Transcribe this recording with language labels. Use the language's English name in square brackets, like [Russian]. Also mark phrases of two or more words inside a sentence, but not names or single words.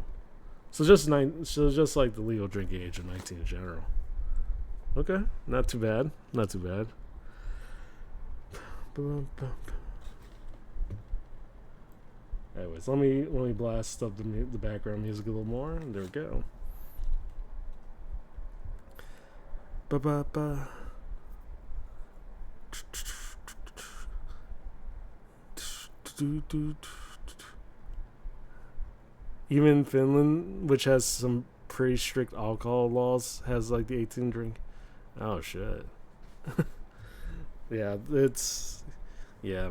[English] So just like the legal drinking age of 19 in general. Okay, not too bad. Not too bad. Anyways, let me blast up the background music a little more. And there we go. Ba ba ba. Even Finland, which has some pretty strict alcohol laws, has like the 18 drink. Oh shit. Yeah, it's yeah.